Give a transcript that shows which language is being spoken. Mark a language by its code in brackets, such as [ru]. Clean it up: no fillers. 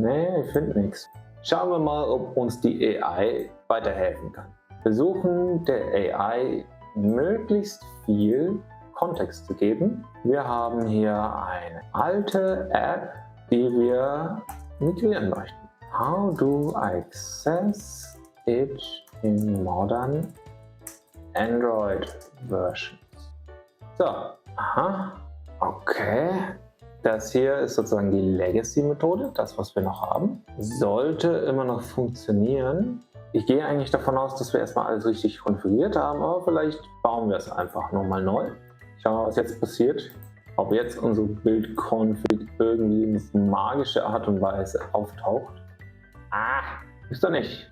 [de] Nee, ich finde nichts. Schauen wir mal, ob uns die AI weiterhelfen kann. Wir versuchen der AI möglichst viel Kontext zu geben. Wir haben hier eine alte App, die wir migrieren möchten. [en] How do I access it in modern Android versions? [de] So, okay. Das hier ist sozusagen die Legacy-Methode, das was wir noch haben. Sollte immer noch funktionieren. Ich gehe eigentlich davon aus, dass wir erstmal alles richtig konfiguriert haben, aber vielleicht bauen wir es einfach nochmal neu. Schauen wir mal, was jetzt passiert. Ob jetzt unsere Bildconfig irgendwie in magische Art und Weise auftaucht. Ist doch nicht.